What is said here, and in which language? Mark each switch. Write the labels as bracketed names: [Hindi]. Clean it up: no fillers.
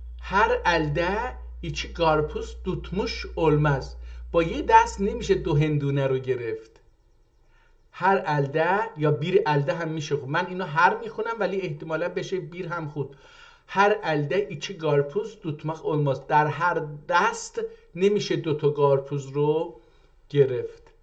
[Turkish] Her elde iki karpuz tutmuş olmaz. [Persian] با یه دست نمیشه دو هندونه رو گرفت. هر الده یا بیر الده هم میشه خود. من اینو هر میخونم ولی احتمالا بشه بیر هم خود. [Turkish] هر elde iki karpuz tutmak olmaz. [Persian] در هر دست نمیشه دوتا کارپوز رو گرفت.